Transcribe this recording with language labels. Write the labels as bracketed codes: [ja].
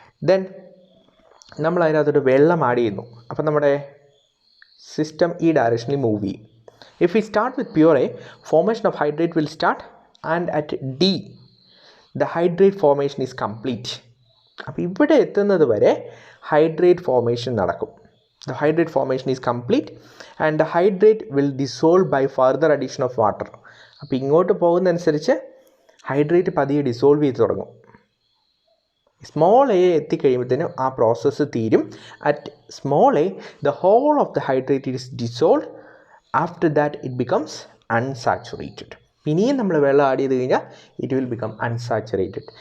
[ml] Then നമ്മൾ അതിനകത്തൊരു വെള്ളം ആഡ് ചെയ്യുന്നു. അപ്പോൾ നമ്മുടെ സിസ്റ്റം ഈ ഡയറക്ഷനിൽ മൂവ് ചെയ്യും. [en] If we start with pure A, formation of hydrate will start and at D the hydrate formation is complete. [ml] അപ്പോൾ ഇവിടെ എത്തുന്നത് വരെ ഹൈഡ്രേറ്റ് ഫോർമേഷൻ നടക്കും. [en] The hydrate formation is complete and the hydrate will dissolve by further addition of water. [ml] അപ്പോൾ ഇങ്ങോട്ട് പോകുന്നതനുസരിച്ച് hydrate പതിയെ dissolve ചെയ്ത് തുടങ്ങും. സ്മോൾ എ എത്തിക്കഴിയുമ്പോഴത്തേനും ആ പ്രോസസ്സ് തീരും. [en] At small a the whole of the hydrate is dissolve. After that it becomes unsaturated. [ml] ഇനിയും നമ്മൾ വെള്ളം ആഡ് ചെയ്ത് കഴിഞ്ഞാൽ [en] It will become unsaturated.